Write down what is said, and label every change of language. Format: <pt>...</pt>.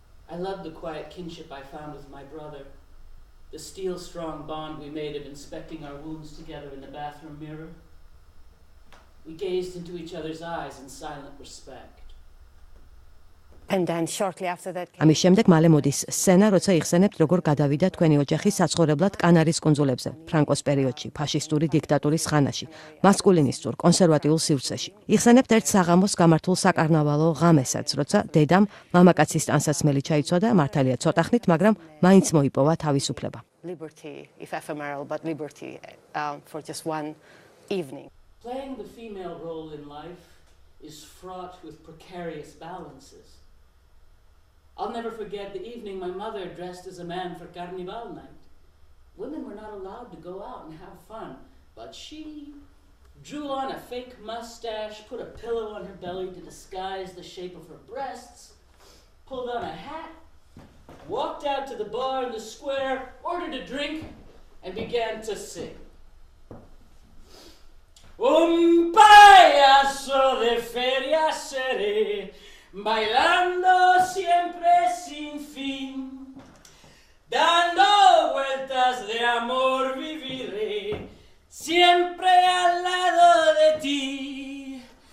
<en>I loved the quiet kinship I found with my brother, the steel-strong bond we made of inspecting our wounds together in the bathroom mirror. We gazed into each other's eyes in silent respect. And then shortly after that.</en> <ka>ამის შემდეგ მალე მოდის სცენა, როცა იხსენებთ, როგორ გადავიდა თქვენი ოჯახი საცხოვრებლად კანარის კუნძულებზე, ფრანკოს პერიოდში, ფაშისტური დიქტატურის ხანაში, მასკულინისტურ, კონსერვატიულ სივრცეში. იხსენებთ ერთ საღამოს გამართულ საკარნავალო ღამესაც, როცა დედამ მამაკაცის ტანსაცმელი ჩაიცვა და მართალია ცოტა ხნით, მაგრამ მაინც მოიპოვა თავისუფლება.</ka> <en>Liberty, if ephemeral, but liberty for just one evening. Playing the female role in life is fraught with precarious balances. I'll never forget the evening my mother dressed as a man for Carnival night. Women were not allowed to go out and have fun, but she drew on a fake mustache, put a pillow on her belly to disguise the shape of her breasts, pulled on a hat, walked out to the bar in the square, ordered a drink, and began to sing.</en> <es>Un payaso de feria seré, bailando siempre sin fin, dando vueltas de amor viviré, siempre al lado de ti.</es>